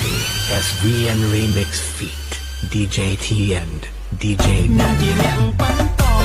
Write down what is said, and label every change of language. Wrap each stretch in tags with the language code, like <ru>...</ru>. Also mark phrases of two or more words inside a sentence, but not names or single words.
<en>SV and Remix feat. DJ T and DJ</en> <km>ខ្ញុំជាអ្នកបាត់</km>